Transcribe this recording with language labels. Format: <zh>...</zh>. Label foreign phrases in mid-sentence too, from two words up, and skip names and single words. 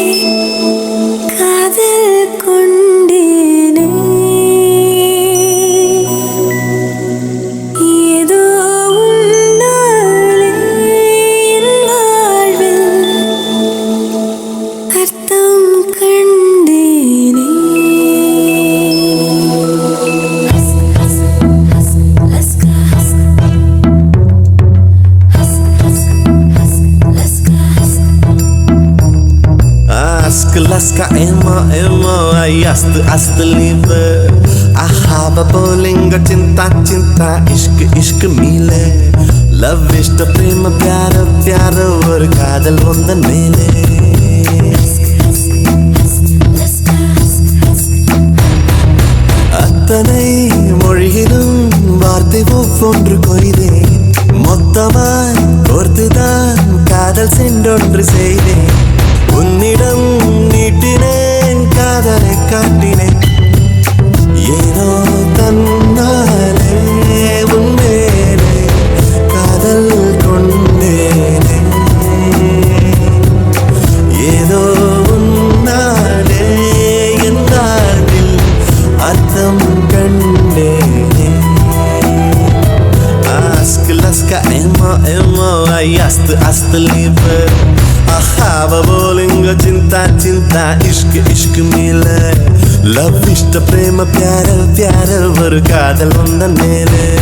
<ta>காதல் கொண்டேனே ஏதோ உன்னாலே என் வாழ்வில் அர்த்தம் கண்டேனே Laska emo emo ayast astlive ahaba bolinga</ta> <ms>cinta cinta</ms> <hi>ishq ishq</hi> <ta>mile love ishta prema</ta> <hi>pyara pyara</hi> <ta>or kaadal vondan mele அத்தனை மொழியிலும் வார்த்தை ஒவ்வொன்று கொய்தேன் மொத்தமாய் கோர்த்துதான் காதல் செண்டொன்று செய்தேன் உன்னிடம் நீட்டினேன் காதலை காட்டினேன் ஏனோ தன்னாலே உன்மேலே காதல் கொண்டேனே ஏதோ உன்னாலே என் வாழ்வில் அர்த்தம் கண்டேனே Ask laska emo emo ayast astlive ahava bolinga</ta> <ms>cinta cinta</ms> <hi>ishq ishq</hi> <ta>mile love ishta prema</ta> <hi>pyara pyara</hi> <ta>or kaadal vondan mele</ta>